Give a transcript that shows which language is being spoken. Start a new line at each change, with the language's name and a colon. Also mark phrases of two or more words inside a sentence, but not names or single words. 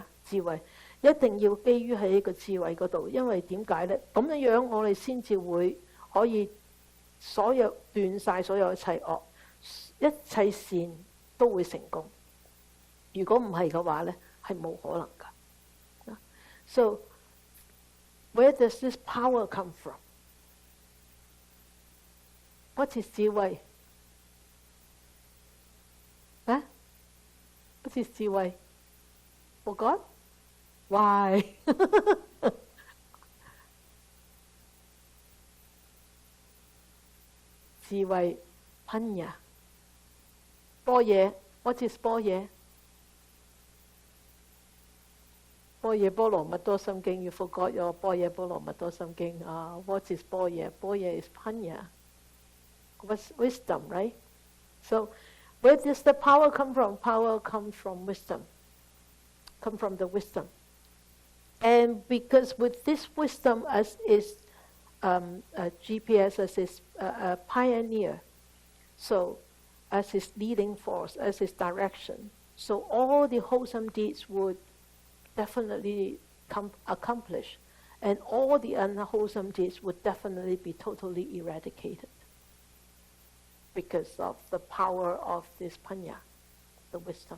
Cantonese: 智慧一定要基於喺一個智慧嗰度，因為點解咧？咁樣我哋先至會可以所有斷晒所有一切惡，一切善都會成功。如果唔係嘅話咧，係冇可能㗎。
English: So, where does this power come from? What is 智慧？啊 ？What is 智慧 ？Forgot? Why?
Cantonese: 智慧 Panya。
English: 般若 What is 般若？般若波羅蜜多心經 ，You forgot your 般若波羅蜜多心經啊 ？What is 般若？般若 is Panya。What's wisdom, right? So, where does the power come from? Power comes from wisdom. Come from the wisdom. And because with this wisdom as is GPS, as his pioneer, so as his leading force, as his direction, so all the wholesome deeds would definitely accomplish, and all the unwholesome deeds would definitely be totally eradicated because of the power of this panya, the wisdom.